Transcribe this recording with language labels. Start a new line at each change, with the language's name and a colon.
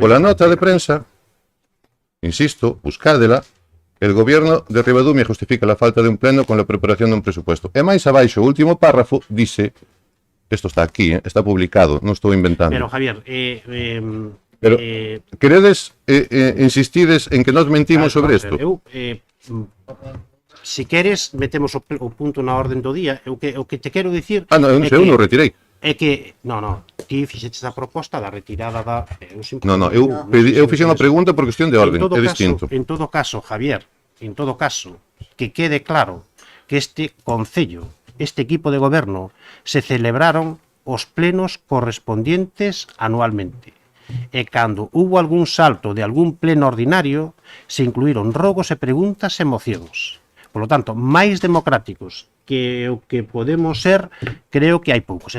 Galician: pola nota de prensa, insisto, buscádela,
Spanish: el gobierno de Ribadumia justifica la falta de un pleno con la preparación de un presupuesto.
Galician: E máis abaixo, o último párrafo, dice, isto está aquí, está publicado, non estou inventando. Pero, Javier, Pero, queredes, insistides en que nós mentimos sobre isto? se queres, metemos o punto na orden do día. O que te quero dicir Ah, non, eu non retirei. é que, ti fixeches a proposta da retirada da... Non, eu fixen unha pregunta por cuestión de orden, é distinto. En todo caso, Javier, que quede claro que este concello, este equipo de goberno, se celebraron os plenos correspondientes anualmente. E cando hubo algún salto de algún pleno ordinario, se incluíron rogos e preguntas e mocións.
Spanish: Por lo tanto,
Galician: máis democráticos que o que podemos ser, creo que hai poucos.